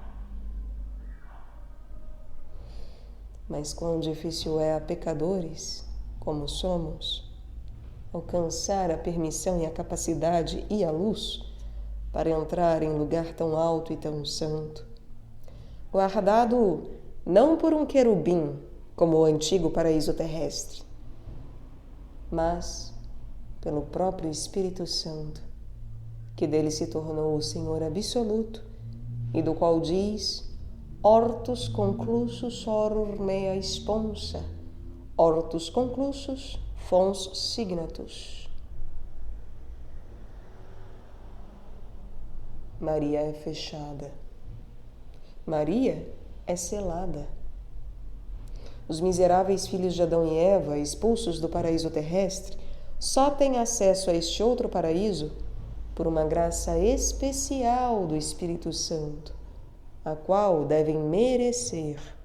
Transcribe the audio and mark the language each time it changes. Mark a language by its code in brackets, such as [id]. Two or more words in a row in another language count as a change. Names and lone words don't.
[pt] Mas quão difícil é a pecadores, como somos, alcançar a permissão e a capacidade e a luz para entrar em lugar tão alto e tão santo, guardado não por um querubim, como o antigo paraíso terrestre, mas pelo próprio Espírito Santo, que dele se tornou o Senhor absoluto e do qual diz: [la] Hortus conclusus horror mea sponsa, hortus conclusus fons signatus. [pt] Maria é fechada. Maria é selada. Os miseráveis filhos de Adão e Eva, expulsos do paraíso terrestre, só têm acesso a este outro paraíso por uma graça especial do Espírito Santo, a qual devem merecer.